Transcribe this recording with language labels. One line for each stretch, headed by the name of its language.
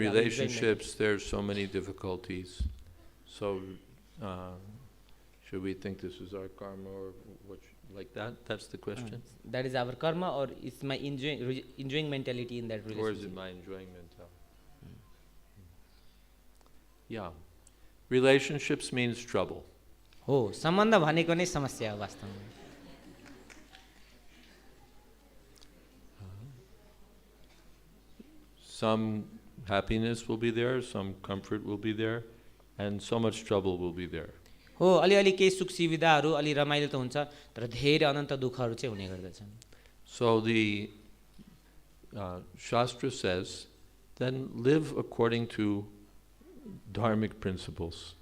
English: relationships, there's so many difficulties. So, should we think this is our karma, or what? Like that? That's the question. That is our karma, or is my enjoying mentality in that relationship? Or is it my enjoying mentality? Yeah. Relationships means trouble.
Nepali: हो, सम्बन्ध भनेको नै समस्या हो वास्तवमा.
English: Some happiness will be there, some comfort will be there, and so much trouble will be there.
Nepali: हो, अलिअलि केही सुख सुविधाहरू अलि रमाइलो त हुन्छ, तर धेरै अनन्त दुःखहरू चाहिँ हुने गर्दछन्.
English: So the Shastra says, then live according to dharmic principles.